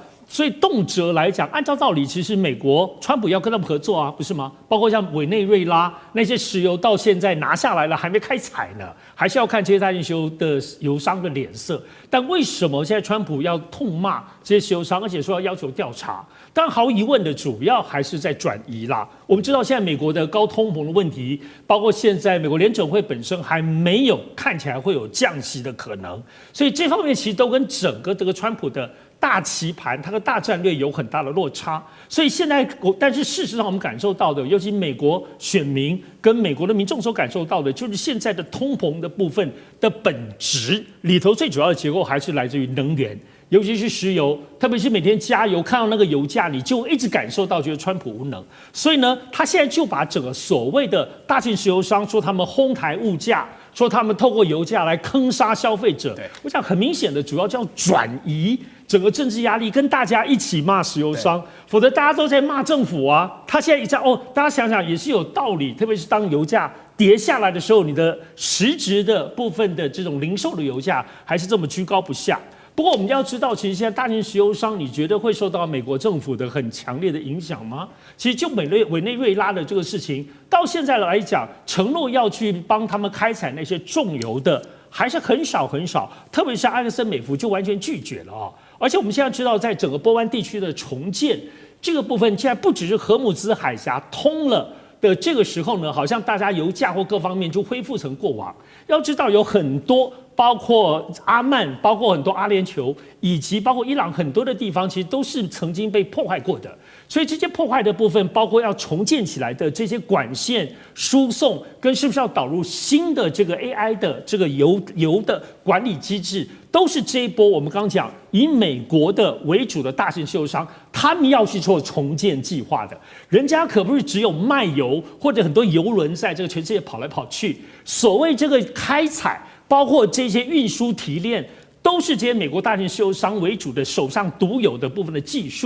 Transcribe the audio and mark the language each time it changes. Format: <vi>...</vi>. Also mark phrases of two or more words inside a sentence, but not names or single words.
<zh>所以動輒來講，按照道理，其實美國川普要跟他們合作啊，不是嗎？包括像委內瑞拉那些石油到現在拿下來了，還沒開採呢，還是要看這些大型石油的油商的臉色。但為什麼現在川普要痛罵這些石油商，而且說要求調查？當然毫無疑問的，主要還是在轉移啦。我們知道現在美國的高通膨的問題，包括現在美國聯準會本身還沒有看起來會有降息的可能，所以這方面其實都跟整個這個川普的大棋盤，它的大戰略有很大的落差，所以現在，但是事實上我們感受到的，尤其美國選民跟美國的民眾所感受到的，就是現在的通膨的部分的本質裡頭，最主要的結構還是來自於能源，尤其是石油，特別是每天加油看到那個油價，你就一直感受到覺得川普無能，所以呢，他現在就把整個所謂的大型石油商說他們哄抬物價，說他們透過油價來坑殺消費者，我想很明顯的主要叫轉移整個政治壓力，跟大家一起罵石油商，否則大家都在罵政府啊。他現在一這樣大家想想也是有道理，特別是當油價跌下來的時候，你的實質的部分的這種零售的油價還是這麼居高不下。不過我們要知道，其實現在大型石油商，你覺得會受到美國政府的很強烈的影響嗎？其實就委內瑞拉的這個事情，到現在來講，承諾要去幫他們開採那些重油的，還是很少很少。特別是埃克森美孚就完全拒絕了啊。而且我們現在知道，在整個波灣地區的重建這個部分，現在不只是荷姆茲海峽通了的這個時候呢，好像大家油價或各方面就恢復成過往。要知道有很多，包括阿曼，包括很多阿聯酋，以及包括伊朗很多的地方，其實都是曾經被破壞過的。所以這些破壞的部分，包括要重建起來的這些管線輸送，跟是不是要導入新的這個 AI 的這個油的管理機制，都是這一波我們剛剛講以美國的為主的大型石油商，他們要去做重建計劃的。人家可不是只有賣油，或者很多油輪在這個全世界跑來跑去。所謂這個開採，包括這些運輸提煉，都是這些美國大型石油商為主的手上獨有的部分的技術。</zh>